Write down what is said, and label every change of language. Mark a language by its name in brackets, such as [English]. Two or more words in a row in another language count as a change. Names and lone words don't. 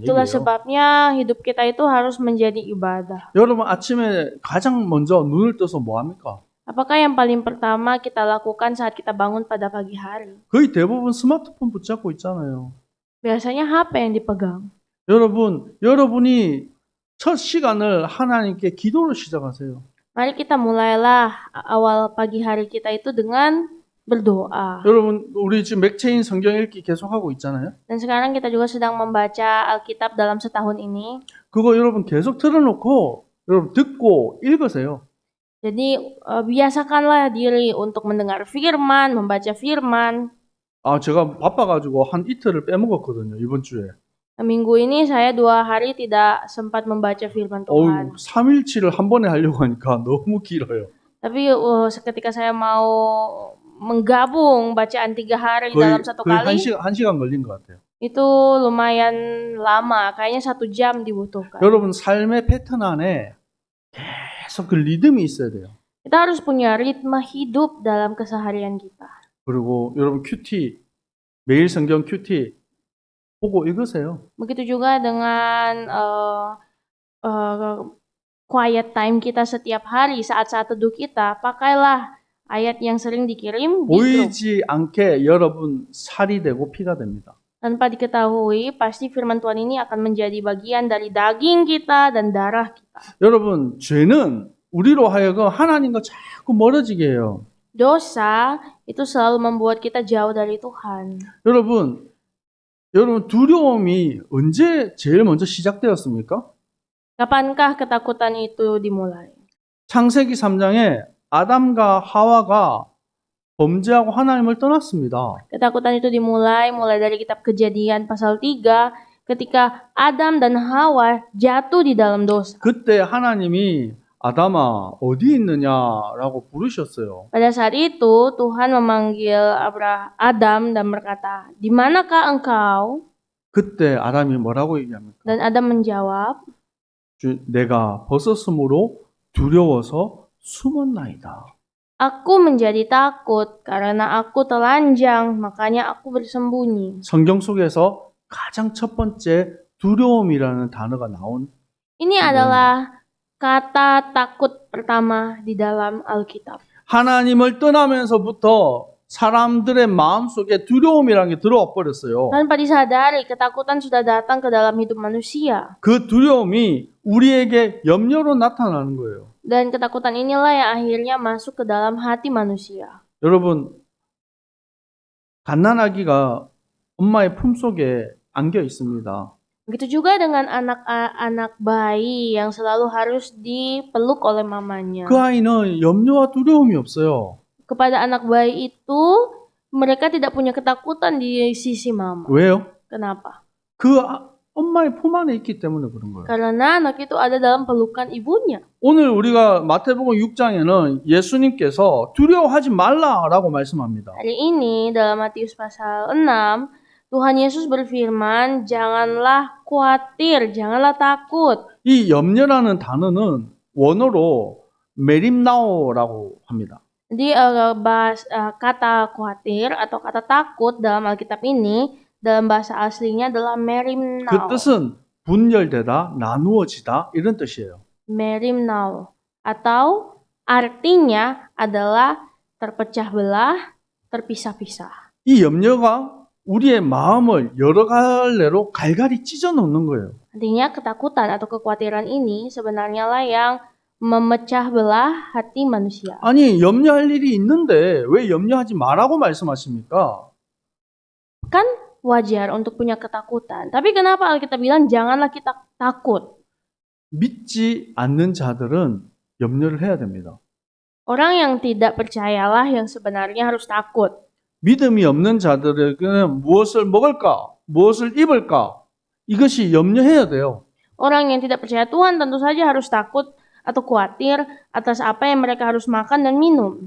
[Indonesian] Itulah [Korean] 얘기예요. [Indonesian] sebabnya hidup kita itu harus menjadi ibadah. [Korean] 여러분 아침에 가장 먼저 눈을 떠서 뭐 합니까? [Indonesian] Apakah yang paling pertama kita lakukan saat kita bangun pada pagi hari? [Korean] 거의 대부분 스마트폰 붙잡고 있잖아요. [Indonesian] Biasanya HP yang dipegang. [Korean] 여러분이 첫 시간을 하나님께 기도로 시작하세요. [Indonesian] Mari kita mulailah awal pagi hari kita itu dengan berdoa. [Korean] 여러분, 우리 지금 맥체인 성경 읽기 계속하고 있잖아요. [Indonesian] Dan sekarang kita juga sedang membaca Alkitab dalam setahun ini. [Korean] 그거 여러분 계속 틀어놓고 여러분 듣고 읽으세요. [Indonesian] Jadi biasakanlah diri untuk mendengar firman, membaca firman. [Korean] 제가 바빠가지고 한 이틀을 빼먹었거든요, 이번 주에. [Indonesian] Minggu ini saya 2 hari tidak sempat membaca firman Tuhan. [Korean] 3일치를 한 번에 하려고 하니까 너무 길어요. [Indonesian] Tapi seketika saya mau menggabung bacaan 3 hari dalam satu [Korean] 거의 [Indonesian] kali, [Korean] 한 시간 걸린 것 같아요. [Indonesian] itu lumayan lama, kayaknya 1 jam dibutuhkan. [Korean] 여러분 삶의 패턴 안에 계속 그 리듬이 있어야 돼요. [Indonesian] Kita harus punya ritme hidup dalam keseharian kita. [Korean] 그리고 여러분 큐티, 매일 성경 큐티 보고 읽으세요. [Indonesian] Begitu juga dengan [English] quiet time [Indonesian] kita setiap hari, saat-saat teduh kita, pakailah ayat yang sering dikirim di grup. [Korean] 보이지 않게 여러분 살이 되고 피가 됩니다. [Indonesian] Tanpa diketahui, pasti firman Tuhan ini akan menjadi bagian dari daging kita dan darah kita. [Korean] 여러분 죄는 우리로 하여금 하나님과 자꾸 멀어지게 해요. [Indonesian] Dosa itu selalu membuat kita jauh dari Tuhan. [Korean] 여러분 두려움이 언제 제일 먼저 시작되었습니까? [Indonesian] Kapankah ketakutan itu dimulai? [Korean] 창세기 3장에 아담과 하와가 범죄하고 하나님을 떠났습니다. [Indonesian] Ketakutan itu mulai dari kitab Kejadian pasal 3 ketika Adam dan Hawa jatuh di dalam dosa. [Korean] 그때 하나님이 아담아 어디 있느냐라고 부르셨어요. [Indonesian] Pada saat itu Tuhan memanggil Adam dan berkata, "Di manakah engkau?" [Korean] 그때 아담이 뭐라고 얘기합니까? [Indonesian] Dan Adam menjawab, [Korean] 내가 벗었으므로 두려워서 숨었나이다. [Indonesian] "Aku menjadi takut karena aku telanjang, makanya aku bersembunyi." [Korean] 성경 속에서 가장 첫 번째 두려움이라는 단어가 나온 [Indonesian] Ini adalah kata takut pertama di dalam Alkitab. [Korean] 하나님을 떠나면서부터 사람들의 마음속에 두려움이라는 게 들어와 버렸어요. [Indonesian] Tanpa disadari, ketakutan sudah datang ke dalam hidup manusia. [Korean] 그 두려움이 우리에게 염려로 나타나는 거예요. [Indonesian] Dan ketakutan inilah yang akhirnya masuk ke dalam hati manusia. [Korean] 여러분, 갓난아기가 엄마의 품속에 안겨 있습니다. [Indonesian] Begitu juga dengan anak bayi yang selalu harus dipeluk oleh mamanya. [Korean] 그 아이는 염려와 두려움이 없어요. [Indonesian] Kepada anak bayi itu, mereka tidak punya ketakutan di sisi mama. [Korean] 왜요? [Indonesian] Kenapa? [Korean] 그 엄마의 품 안에 있기 때문에 그런 거예요. [Indonesian] Karena anak itu ada dalam pelukan ibunya. [Korean] 오늘 우리가 마태복음 6장에는 예수님께서 두려워하지 말라라고 말씀합니다. [Indonesian] Hari ini dalam Matius pasal 6, Tuhan Yesus berfirman, "Janganlah khawatir, janganlah takut." [Korean] 이 염려라는 단어는 원어로 메림나오라고 합니다. [Indonesian] Jadi kata khawatir atau kata takut dalam Alkitab ini dalam bahasa aslinya adalah [Korean] 그 [Indonesian] merimnao. [Korean] 뜻은 분열되다, 나누어지다 이런 뜻이에요. [Indonesian] Merimnao atau artinya adalah terpecah belah, terpisah-pisah. [Korean] 이 염려가 우리의 마음을 여러 갈래로 갈갈이 찢어 놓는 거예요. [Indonesian] Artinya ketakutan atau kekhawatiran ini sebenarnya lah yang memecah belah hati manusia. [Korean] 아니 염려할 일이 있는데 왜 염려하지 말라고 말씀하십니까? [Indonesian] Kan wajar untuk punya ketakutan. Tapi kenapa Alkitab bilang janganlah kita takut? [Korean] 믿지 않는 자들은 염려를 해야 됩니다. [Indonesian] Orang yang tidak percayalah yang sebenarnya harus takut. [Korean] 믿음이 없는 자들에게는 무엇을 먹을까? 무엇을 입을까? 이것이 염려해야 돼요. [Indonesian] Orang yang tidak percaya Tuhan tentu saja harus takut atau khawatir atas apa yang mereka harus makan dan minum.